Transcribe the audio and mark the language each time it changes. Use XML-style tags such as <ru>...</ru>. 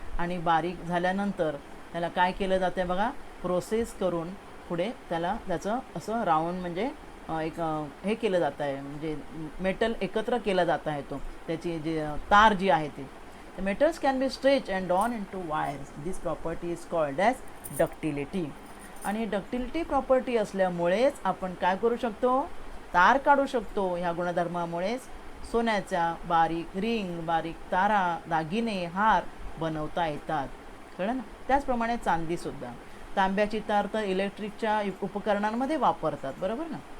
<mr>आणि बारीक झाल्यानंतर त्याला काय केलं जाते बघा, प्रोसेस करून पुढे त्याचं असं राऊंड म्हणजे एक हे केलं जात आहे, म्हणजे मेटल एकत्र केला जात आहे. त्याची जी तार जी आहे ती</mr> <en>Metals can be stretch and drawn into wires. This property is called as ductility.</en> <mr>आणि डक्टिलिटी प्रॉपर्टी असल्यामुळेच आपण काय करू शकतो, तार काढू शकतो. ह्या गुणधर्मामुळेच सोन्याच्या बारीक रिंग, बारीक तारा, दागिने, हार बनवता येतात. कळलं ना. त्याचप्रमाणे चांदीसुद्धा. तांब्याची तार तर इलेक्ट्रिकच्या उपकरणांमध्ये वापरतात, बरोबर ना.</mr>